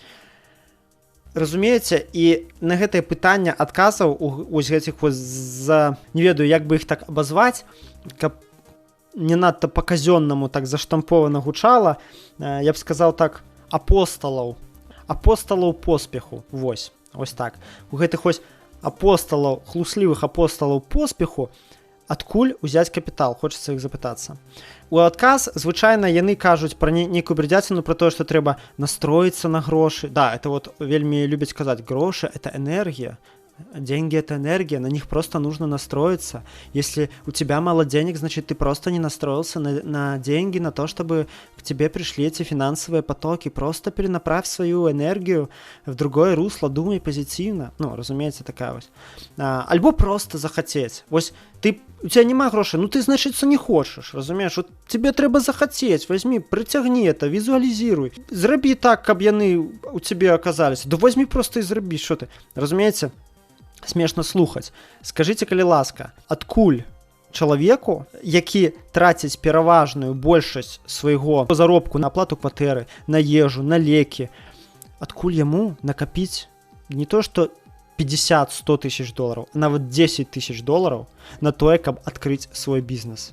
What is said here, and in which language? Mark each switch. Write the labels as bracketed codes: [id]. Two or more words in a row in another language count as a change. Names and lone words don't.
[be] Разумееце, і на гэтае пытанне адказаў у гэтых не ведаю, як бы іх так абазваць, каб не надта па-казённаму так заштампована гучала, я б сказаў так, апосталаў поспеху, вось так. У гэтых вось апосталаў, хлуслівых апосталаў поспеху, адкуль узяць капітал, хочацца іх запытацца. У адказ звычайна яны кажуць пра нейкую бредзяціну, пра тое, што трэба настроіцца на грошы. [ru] Да, это вот [be] вельмі любяць казаць, грошы — [ru] это энергия. Деньги — это энергия, на них просто нужно настроиться. Если у тебя мало денег, значит, ты просто не настроился на деньги, на то, чтобы к тебе пришли эти финансовые потоки. Просто перенаправь свою энергию в другое русло, думай позитивно. Ну, разумеется, такая вот. Альбо просто захотеть. Вот у тебя [be] нема грошей, [ru] ну ты, значит, не хочешь, разумеешь? Вот тебе треба захотеть, возьми, притягни это, визуализируй. [be] Зраби так, каб яны [ru] у тебе оказались. Да возьми просто и зраби, что ты, разумеется? [be] Смешна слухаць. Скажыце, калі ласка, адкуль чалавеку, які траціць пераважную большасць свайго заробку на аплату кватэры, на ежу, на лекі, адкуль яму накапіць не то што 50-100 тысяч долараў, а нават 10 тысяч долараў на тое, каб адкрыць свой бізнес?